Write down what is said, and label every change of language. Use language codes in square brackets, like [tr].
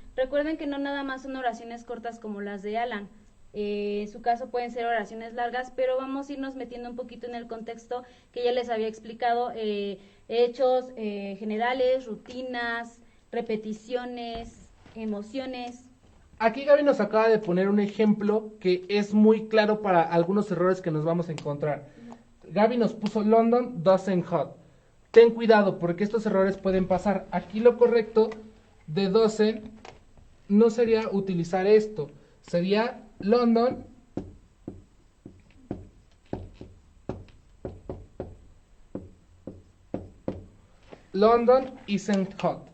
[es] Recuerden que no nada más son oraciones cortas como las de Alan. En su caso pueden ser oraciones largas, pero vamos a irnos metiendo un poquito en el contexto que ya les había explicado, hechos generales, rutinas, repeticiones, emociones. Aquí Gaby nos acaba de poner un ejemplo que es muy claro para algunos errores que nos vamos a encontrar. Gaby nos puso [en] London doesn't hot. [es] Ten cuidado porque estos errores pueden pasar. Aquí lo correcto de doesn't no sería utilizar esto, sería [en] London isn't hot.